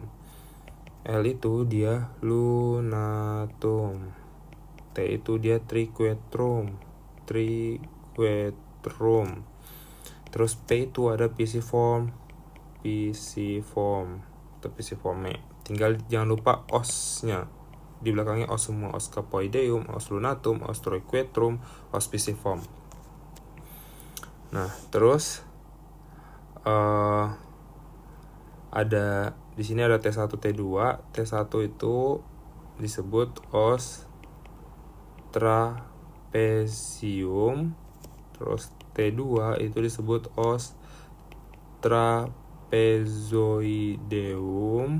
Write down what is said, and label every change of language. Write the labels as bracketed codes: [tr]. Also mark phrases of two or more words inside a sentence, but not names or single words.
[id] L itu dia lunatum. T itu dia triquetrum. Terus P itu ada pisiform atau pisiforme. Tinggal jangan lupa osnya. Di belakangnya os semua, [la] os scapoideum, os lunatum, os triquetrum, os pisiform. [id] Nah, terus ada di sini ada T1, T2. T1 itu disebut [la] os trapezium. [id] Terus T2 itu disebut [la] os trapezoideum.